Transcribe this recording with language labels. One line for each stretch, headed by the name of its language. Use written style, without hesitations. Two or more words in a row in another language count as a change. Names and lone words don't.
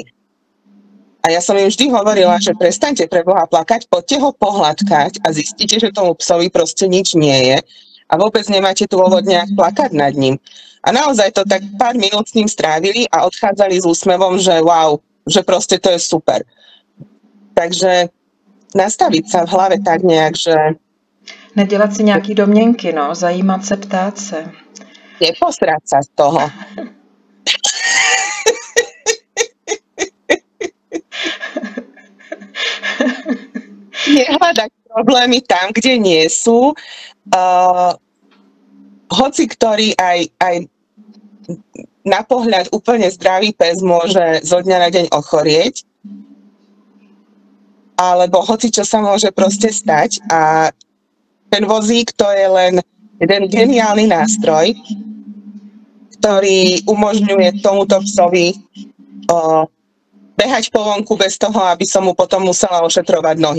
Slovak: A ja som im vždy hovorila, že prestaňte pre Boha plakať, poďte ho pohľadkať a zistíte, že tomu psovi proste nič nie je a vôbec nemáte tu dôvod nejak plakať nad ním. A naozaj to tak pár minút s ním strávili a odchádzali s úsmevom, že wow, že proste to je super. Takže nastaviť sa v hlave tak nejak, že...
Czech: Nedělat si nějaký domněnky, no, zajímat se, ptát se.
Slovak: Neposrať sa z toho. Nehľadať problémy tam, kde nie sú. Hoci ktorý aj na pohľad úplne zdravý pes môže zo dňa na deň ochorieť, alebo hoci čo sa môže proste stať a ten vozík to je len jeden geniálny nástroj, ktorý umožňuje tomuto psovi behať po vonku bez toho, aby som mu potom musela ošetrovať nohy.